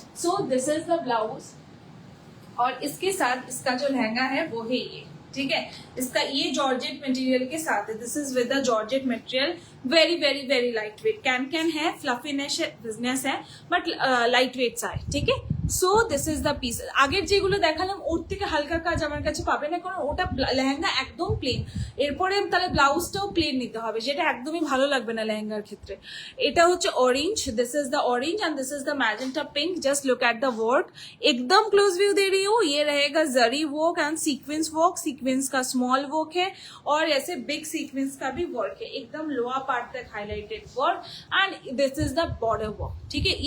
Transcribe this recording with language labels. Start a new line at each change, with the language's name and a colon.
English: so this is the blouse,
Hindi: और इसके साथ इसका जो लहंगा है वो है ये, ठीक है। इसका ये जॉर्जेट मटेरियल के साथ है,
English: this is with the georgette material,
Hindi: very very very light weight, can है, फ्लफीनेस बिजनेस है, बट लाइट वेट साइड, ठीक है।
English: So this is the piece.
Bangla: আগের যেগুলো দেখালাম ওর থেকে হালকা কাজ আমার কাছে পাবে না, কারণ ওটা লেহেঙ্গা একদম প্লেন, এরপরে তাহলে ব্লাউজটাও প্লেন নিতে হবে, যেটা একদমই ভালো লাগবে না লেহেঙ্গার ক্ষেত্রে। এটা হচ্ছে orange,
English: This is the orange and this is the magenta pink. Just look at the work,
Hindi: एकदम क्लोज व्यू दे रही हूँ। ये रहेगा जरी work and sequence work, sequence का स्मॉल वर्क है और ऐसे बिग सीक्वेंस का भी वर्क है, एकदम लोअर पार्ट तक highlighted work, and this is the border work, ठीक है।